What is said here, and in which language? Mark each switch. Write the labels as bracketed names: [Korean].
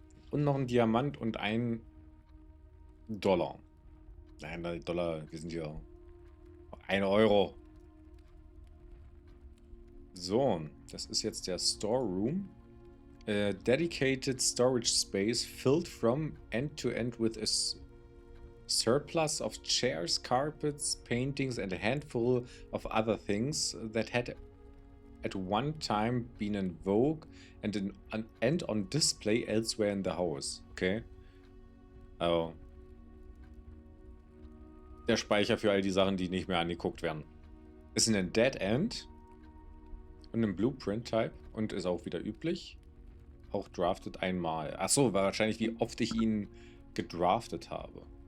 [German] Und noch ein Diamant und ein Dollar. Nein, Dollar, wir sind ja 1 Euro. So, das ist jetzt der Storeroom. [English] Dedicated storage space filled from end to end with a surplus of chairs, carpets, paintings and a handful of other things that had at one time been in vogue and on display elsewhere in the house. Okay. [German] Also der Speicher für all die Sachen, die nicht mehr angeguckt werden. Ist in ein Dead End und ein Blueprint-Type und ist auch wieder üblich. Auch drafted einmal. Achso, war wahrscheinlich, wie oft ich ihn gedraftet habe.